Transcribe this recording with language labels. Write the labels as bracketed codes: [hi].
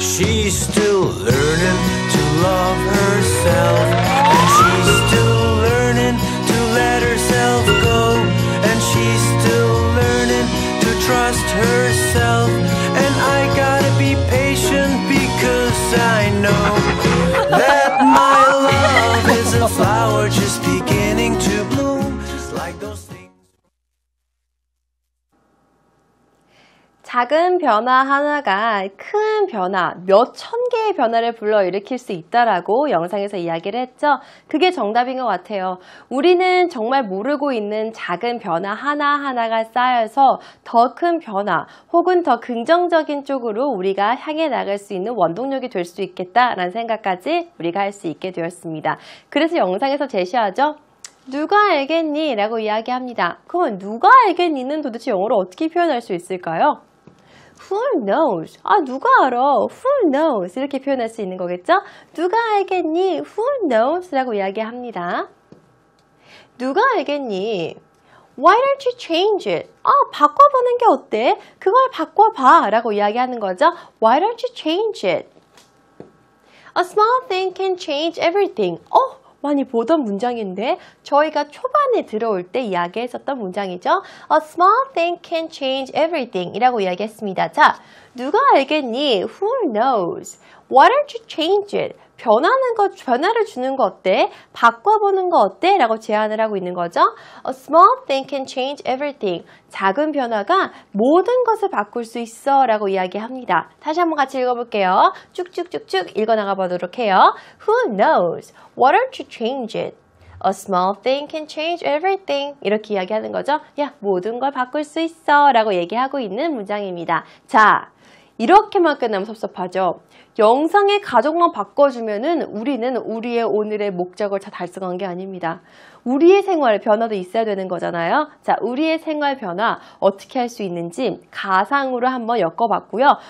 [en] She's still learning to love herself, and she's still learning to let herself go, and she's still learning to trust herself. And I gotta be patient because I know that my love is a flower just beginning to bloom, like those things. [ko] 작은 변화 하나가 큰 변화, 몇천 개의 변화를 불러일으킬 수 있다라고 영상에서 이야기를 했죠. 그게 정답인 것 같아요. 우리는 정말 모르고 있는 작은 변화 하나하나가 쌓여서 더 큰 변화 혹은 더 긍정적인 쪽으로 우리가 향해 나갈 수 있는 원동력이 될 수 있겠다라는 생각까지 우리가 할 수 있게 되었습니다. 그래서 영상에서 제시하죠. 누가 알겠니? 라고 이야기합니다. 그러면 누가 알겠니는 도대체 영어로 어떻게 표현할 수 있을까요? [en] Who knows? [ko] 아, 누가 알아? [en] Who knows? [ko] 이렇게 표현할 수 있는 거겠죠? 누가 알겠니? [en] Who knows? [ko] 라고 이야기합니다. 누가 알겠니? [en] Why don't you change it? [ko] 아, 바꿔보는 게 어때? 그걸 바꿔봐 라고 이야기하는 거죠. [en] Why don't you change it? A small thing can change everything. [ko] 많이 보던 문장인데 저희가 초반에 들어올 때 이야기했었던 문장이죠. [en] A small thing can change everything [ko] 이라고 이야기했습니다. 자, 누가 알겠니? [en] Who knows? Why don't you change it? [ko] 변화를 주는 거 어때? 바꿔보는 거 어때? 라고 제안을 하고 있는 거죠. [en] A small thing can change everything. [ko] 작은 변화가 모든 것을 바꿀 수 있어 라고 이야기합니다. 다시 한번 같이 읽어볼게요. 쭉쭉쭉쭉 읽어나가 보도록 해요. [en] Who knows? Why don't you change it? A small thing can change everything. [ko] 이렇게 이야기하는 거죠. 야, 모든 걸 바꿀 수 있어 라고 얘기하고 있는 문장입니다. 자, 이렇게만 끝나면 섭섭하죠. 영상의 가족만 바꿔주면은 우리는 우리의 오늘의 목적을 다 달성한 게 아닙니다. 우리의 생활에 변화도 있어야 되는 거잖아요. 자, 우리의 생활 변화 어떻게 할 수 있는지 가상으로 한번 엮어봤고요.